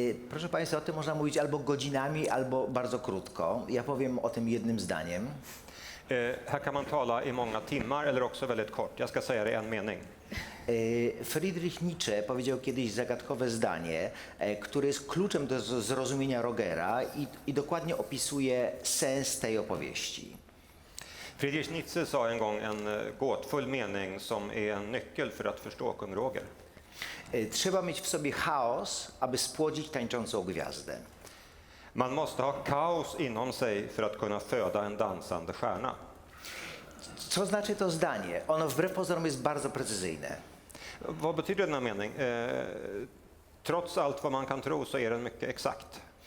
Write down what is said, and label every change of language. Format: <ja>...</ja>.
<pl>Proszę Państwa, o tym można mówić albo godzinami, albo bardzo krótko. Ja powiem o tym jednym zdaniem.</pl> <sv>Här kan man tala i många timmar eller också väldigt kort. Jag ska säga det i en mening.</sv> <pl>Friedrich Nietzsche powiedział kiedyś zagadkowe zdanie, które jest kluczem do zrozumienia Rogera i dokładnie opisuje sens tej opowieści.</pl> <sv>Friedrich Nietzsche sa en gång en gåtfull mening som är en nyckel för att förstå kung Roger.</sv> <pl>Trzeba mieć w sobie chaos, aby spłodzić tańczącą gwiazdę.</pl> <sv>Man måste ha kaos inom sig för att kunna föda en dansande stjärna.</sv> <pl>Co znaczy to zdanie? Ono wbrew pozorom jest bardzo precyzyjne.</pl> <sv>Vad betyder denna mening? Trots allt vad man kan tro så är den mycket exakt.</sv>